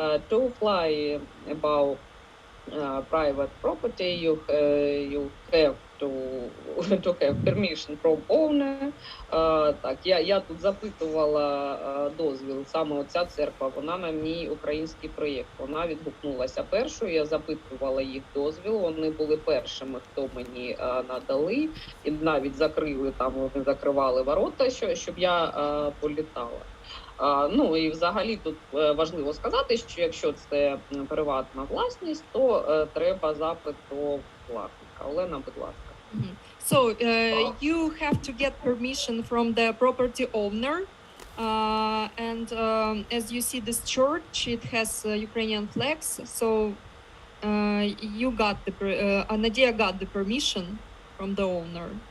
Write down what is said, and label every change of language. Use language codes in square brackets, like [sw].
[en] To fly above private property, you have to have permission from owner. [uk] Так, я тут запитувала дозвіл, саме оця церква, вона на мій український проєкт. Вона відгукнулася першою, я запитувала їх дозвіл, вони були першими, хто мені надали, і навіть закрили, там вони закривали ворота, щоб я політала. І взагалі тут важливо сказати, що якщо це приватна власність, то треба запит до власника. Олена, будь ласка. [en] So you have to get permission from the property owner, and as you see this church, it has Ukrainian flags. So you got Nadia got the permission from the owner.